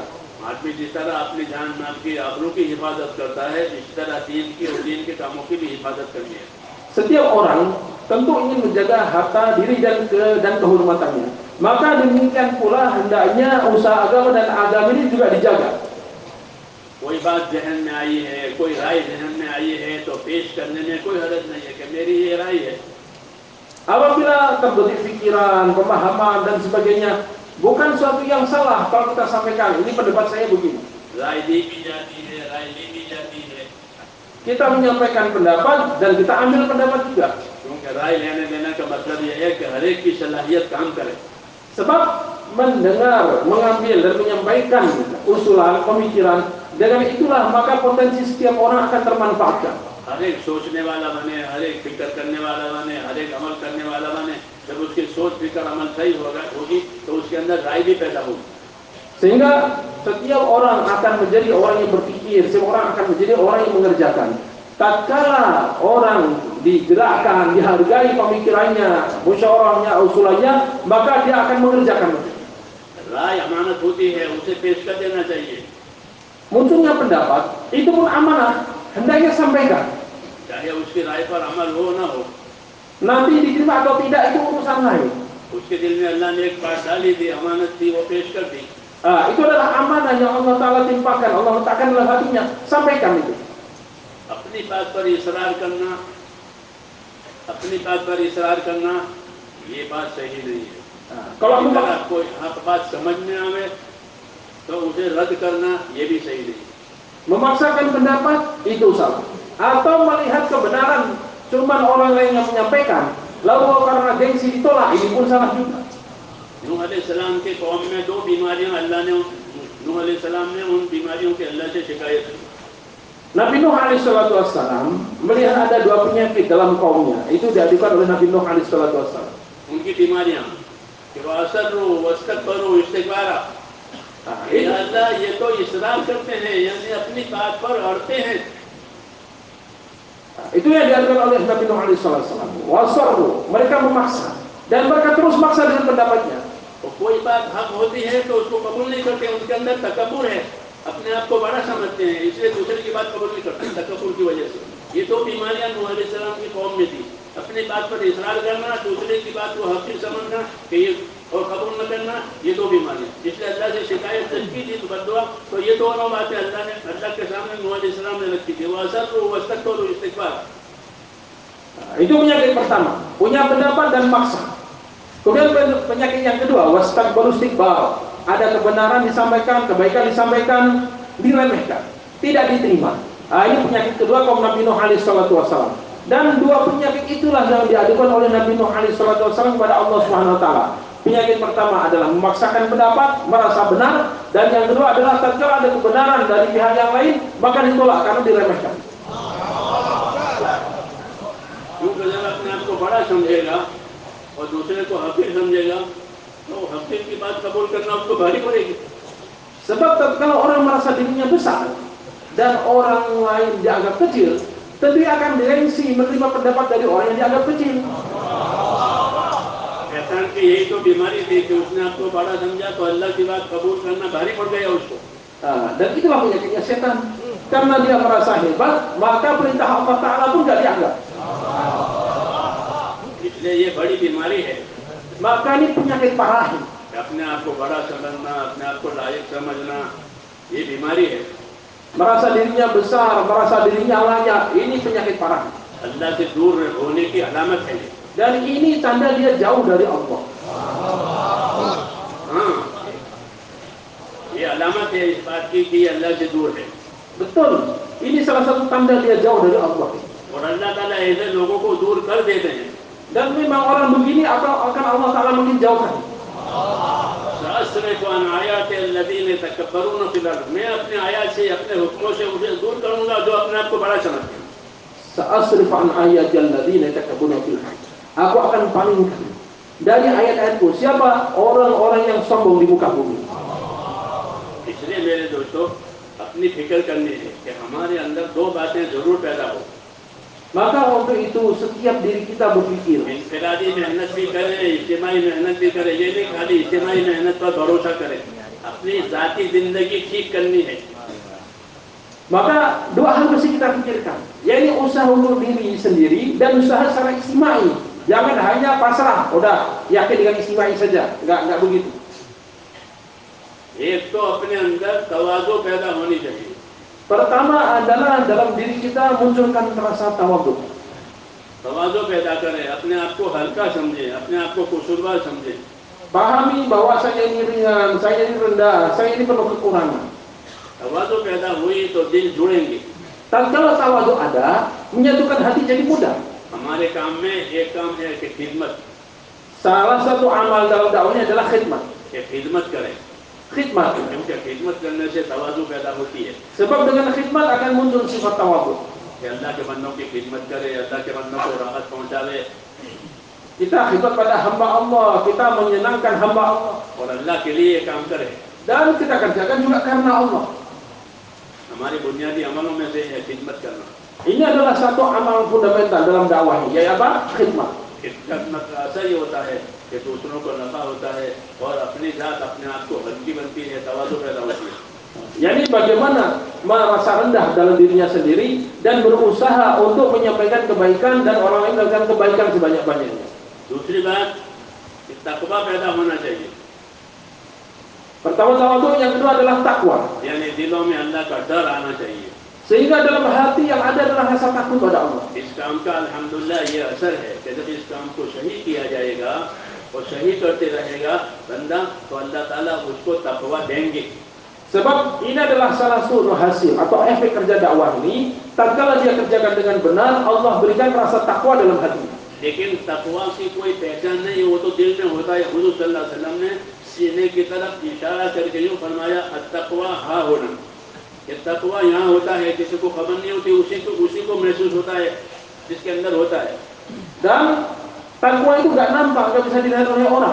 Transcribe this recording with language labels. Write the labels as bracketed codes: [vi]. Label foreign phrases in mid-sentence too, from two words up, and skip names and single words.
[ur] آدمی جس طرح اپنی جان مال کی آبرو کی حفاظت کرتا ہے، اس طرح دین کی اور دین کے کاموں کی بھی حفاظت کرنی ہے. [id] Setiap orang tentu ingin menjaga harta diri dan kehormatannya. Maka demikian pula hendaknya usaha agama dan agama ini juga dijaga. [ur] کوئی بات ذہن میں آئی ہے، کوئی رائے ذہن میں آئی ہے تو پیش کرنے میں کوئی حرج نہیں ہے کہ میری یہ رائے ہے. [id] Apabila terbetik pikiran, pemahaman dan sebagainya, bukan suatu yang salah kalau kita sampaikan ini pendapat saya begini. [ur] رائے دی بھی جاتی ہے، رائے لی بھی جاتی ہے. [id] Kita menyampaikan pendapat dan kita ambil pendapat juga. [ur] کیونکہ رائے لینے دینے کا مطلب یہ ہے کہ ہر ایک کی صلاحیت کام کرے. [id] Sebab mendengar, mengambil dan menyampaikan usulan, pemikiran, dengan itulah maka potensi setiap orang akan termanfaatkan. [ur] ہر ایک سوچنے والا بنے، ہر ایک فکر کرنے والا بنے، ہر ایک عمل کرنے والا بنے. جب اس کی سوچ فکر عمل صحیح ہوگی تو اس کے اندر رائے بھی پیدا ہوگی. [id] Sehingga setiap orang akan menjadi orang yang berpikir, setiap orang akan menjadi orang yang mengerjakan. Tatkala orang digerakkan, dihargai pemikirannya, musyawarahnya, usulannya, maka dia akan mengerjakan. [ur] رائے امانت ہوتی ہے، اسے پیش کر دینا چاہیے. [id] Munculnya pendapat, itu pun amanah, hendaknya sampaikan. [ur] چاہے اس کی رائے پر عمل ہو نہ ہو, [id] Nanti diterima atau tidak itu urusan lain. [ur] اس کے دل میں اللہ نے ایک بات ڈالی تھی، امانت تھی، وہ پیش کر دی. [id] Itu adalah amanah yang Allah Ta'ala timpakan, Allah letakkan dalam hatinya, sampaikan itu. [ur] اپنی بات پر اصرار کرنا، اپنی بات پر اصرار کرنا، یہ بات صحیح نہیں ہے. [id] Kalau [ur] اگر آپ کو یہاں بات سمجھ میں آوے تو اسے رد کرنا، یہ بھی صحیح نہیں. [id] memaksakan pendapat itu salah. Atau melihat kebenaran cuman orang lain yang menyampaikan, lalu karena gengsi ditolak, ini pun salah juga. [ur] نوح علیہ السلام کے قوم میں دو بیماریاں اللہ نے، نوح علیہ السلام نے ان بیماریوں کے اللہ سے شکایت کی. [id] Nabi Nuh alaihissalam melihat ada dua penyakit dalam kaumnya. Itu diadukan oleh Nabi Nuh alaihissalam. [ur] ان کی بیماریاں کہ وہ [ar] أصروا واستكبروا استكبارا, [ur] یا اللہ یہ تو اصرار کرتے ہیں، یعنی اپنی بات پر اڑتے ہیں. [id] Itu yang diadukan oleh Nabi Nuh alaihissalam. Wasarru, mereka memaksa dan mereka terus maksa dengan pendapatnya. [ur] تو کوئی بات حق ہوتی ہے تو اس کو قبول نہیں کرتے، ان کے اندر تکبر ہے، اپنے آپ کو بڑا سمجھتے ہیں، اس لیے دوسرے کی بات قبول نہیں کرتے تکبر کی وجہ سے. یہ دو بیماریاں نوح علیہ السلام کی قوم میں تھی، اپنی بات پر اصرار کرنا، دوسرے کی بات کو حقیر سمجھنا کہ یہ اور قبول نہ کرنا، یہ دو بیماریاں. اس لیے اللہ سے شکایت کی تھی بددعا، تو یہ دونوں باتیں اللہ نے اللہ کے سامنے نوح علیہ السلام نے رکھی تھی. [ar] वो أصروا واستكبروا استكبار, [id] Itu penyakit pertama, punya pendapat dan maksa. Kemudian penyakit yang kedua, [ar] واستكبروا استكبار. [id] Ada kebenaran disampaikan, kebaikan disampaikan, diremehkan, tidak diterima. Ini penyakit kedua kaum Nabi Nuh alaihissalam. Dan dua penyakit itulah yang diadukan oleh Nabi Nuh alaihissalam kepada Allah [ar] سبحانه وتعالى. [id] Penyakit pertama adalah memaksakan pendapat, merasa benar, dan yang kedua adalah tatkala ada kebenaran dari pihak yang lain, maka ditolak karena diremehkan. [ur] کیونکہ جب اپنے آپ کو بڑا سمجھے گا اور دوسرے کو حقیر سمجھے گا تو حقیر کی بات قبول کرنا اس کو بھاری پڑے گی. [id] Sebab tatkala orang merasa dirinya besar dan orang lain dianggap kecil, tentu akan gengsi menerima pendapat dari orang yang dianggap kecil. [ur] شیطان کی یہی تو بیماری تھی کہ اس نے آپ کو بڑا سمجھا تو اللہ کی بات قبول کرنا بھاری پڑ گیا اس کو. [id] Dan itulah penyakitnya setan. Karena dia merasa hebat, maka perintah Allah Ta'ala pun tidak dianggap. [ur] اس لیے یہ بڑی بیماری ہے. [id] Maka ini penyakit parah. [ur] اپنے آپ کو بڑا سمجھنا، اپنے آپ کو لائق سمجھنا، یہ بیماری ہے. [id] Merasa dirinya besar, merasa dirinya layak, ini penyakit parah. [ur] اللہ سے دور ہونے کی علامت ہے. [id] Dan ini tanda dia jauh dari Allah. [ur] ہاں، یہ علامت ہے اس بات کی کہ اللہ سے دور ہے. [id] Betul, ini salah satu tanda dia jauh dari Allah. [ur] اور اللہ تعالیٰ ایسے لوگوں کو دور کر دیتے ہیں. [id] Dan memang orang begini akan Allah Ta'ala mungkin jauhkan. [ur] میں اپنے آیت سے، اپنے حکموں سے اسے دور کروں گا جو اپنے آپ کو بڑا سمجھتے ہیں. [ar] سأصرف عن آياتي الذين يتكبرون في الأرض. [id] Aku akan palingkan dari ayat-ayatku siapa orang-orang yang sombong di muka bumi. [ur] اس لیے میرے دوستوں اپنی فکر کرنی ہے کہ ہمارے اندر دو باتیں ضرور پیدا ہو. [id] Maka untuk itu setiap diri kita berpikir, [ur] انفرادی محنت بھی کریں، اجتماعی محنت بھی کریں، یہ نہیں خالی اجتماعی محنت پر بھروسہ کریں، اپنی ذاتی زندگی ٹھیک کرنی ہے. [id] maka dua hal mesti kita pikirkan, yaitu usaha untuk diri sendiri dan usaha secara istimai. Jangan hanya pasrah, udah yakin dengan istimai saja, enggak begitu. [ur] ایک تو اپنے اندر تواضع پیدا ہونی چاہیے. [id] Pertama adalah dalam diri kita munculkan rasa tawadhu. [ur] تواضع پیدا کریں، اپنے آپ کو ہلکا سمجھے، اپنے آپ کو قصوروار سمجھے. [id] Pahami bahwa saya ini ringan, saya ini rendah, saya ini penuh kekurangan. [ur] تواضع پیدا ہوئی تو دل جڑیں گے. [id] Tatkala tawadu ada, menyatukan hati jadi mudah. [ur] ہمارے کام میں ایک کام ہے کہ خدمت, [id] Salah satu amal dalam dakwahnya adalah khidmat. [ur] کہ خدمت کریں, [id] Khidmat. [ur] کیونکہ خدمت کرنے سے تواضع پیدا ہوتی ہے [id] Sebab dengan khidmat akan muncul sifat tawadhu. [ur] کہ اللہ کے بندوں کی خدمت کرے، اللہ کے بندوں کو راحت پہنچاوے [id] Kita khidmat pada hamba Allah, kita menyenangkan hamba Allah, [ur] اور اللہ کے لیے کام کرے. [id] dan kita kerjakan juga karena Allah. [ur] ہماری بنیادی عملوں میں سے ہے خدمت کرنا. [id] Ini adalah satu amal fundamental dalam dakwah ini, yaitu apa? Khidmat. [ur] خدمت کا اثر یہ ہوتا ہے کہ دوسروں کو نفع ہوتا ہے اور اپنی ذات اپنے آپ کو ہلکی بنتی ہے، تواضع پیدا ہوتی ہے. [id] Yani bagaimana merasa rendah dalam dirinya sendiri dan berusaha untuk menyampaikan kebaikan dan orang lain melakukan kebaikan sebanyak-banyaknya. [ur] دوسری بات، تقویٰ پیدا ہونا چاہیے, [id] Pertama tawadhu, yang kedua adalah takwa. [ur] یعنی دلوں میں اللہ کا ڈر آنا چاہیے. [id] Sehingga dalam hati yang ada adalah rasa takut pada Allah. [ur] اس کام کا الحمدللہ یہ اثر ہے کہ جب اس کام کو صحیح کیا جائے گا اور صحیح کرتے رہے گا بندہ، تو اللہ تعالیٰ اس کو تقویٰ دیں گے. [id] Sebab ini adalah salah satu hasil atau efek kerja dakwah ini. Tatkala dia kerjakan dengan benar, Allah berikan rasa takwa dalam hatinya. [ur] لیکن تقویٰ کی کوئی پہچان نہیں، وہ تو دل میں ہوتا ہے. हुजूर [ar] صلى الله عليه وسلم [ur] نے سینے کی طرف اشارہ کر کے یوں فرمایا, [ar] التقوى ها هنا, [ur] یہ تقویٰ یہاں ہوتا ہے، کسی کو خبر نہیں ہوتی، اسی کو محسوس ہوتا ہے جس کے اندر ہوتا ہے. [id] Dan takwa itu gak nampak, gak bisa dilihat oleh orang.